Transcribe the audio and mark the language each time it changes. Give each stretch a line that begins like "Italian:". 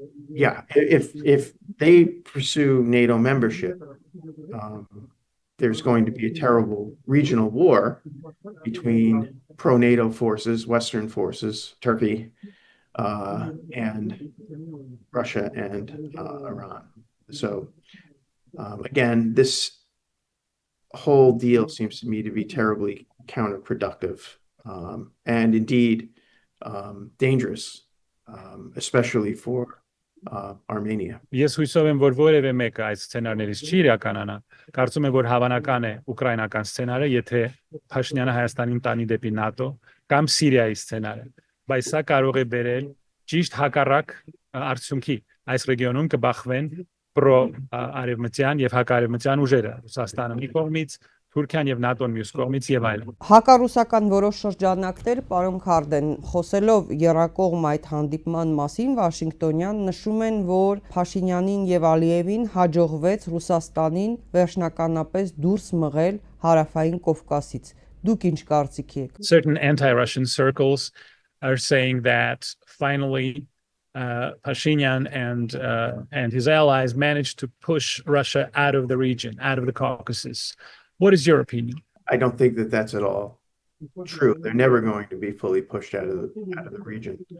English: yeah, if they pursue NATO membership, there's going to be a terrible regional war between pro-NATO forces, Western forces, Turkey, and Russia and Iran. So again, this whole deal seems to me to be terribly counterproductive and indeed dangerous, especially for Armenia.
Armenian: Ես հույսով եմ, որ որևէ մեկը այս սցենարներից չի իրականանա։ Կարծում եմ, որ հավանական է ուկրաինական սցենարը, եթե Փաշինյանը Հայաստանին տանի դեպի ՆԱՏՕ կամ Սիրիայի սցենարը, բայց սա կարող է բերել ճիշտ հակառակ արդյունքի։ Այս ռեգիոնում կբախվեն պրո-արևմտյան եւ հակարևմտյան ուժերը, Ռուսաստանը մի կողմից, Թուրքիան եւ ՆԱՏՕ-ն մյուս կողմից եւ այլն։ Հակառուսական որոշ շրջանակներ, պարոն Քարդեն, խոսելով եռակողմ այդ հանդիպման մասին, Վաշինգտոնյան նշում են, որ Փաշինյանին եւ Ալիևին հաջողվեց Ռուսաստանին վերջնականապես դուրս մղել հարավային Կովկասից։ Դուք ինչ կարծիքի եք։
English: Certain anti-Russian circles are saying that finally Pashinyan and his allies managed to push Russia out of the region, out of the Caucasus. What is your opinion? I don't think that that's at all true. They're never going to be fully pushed out of the region.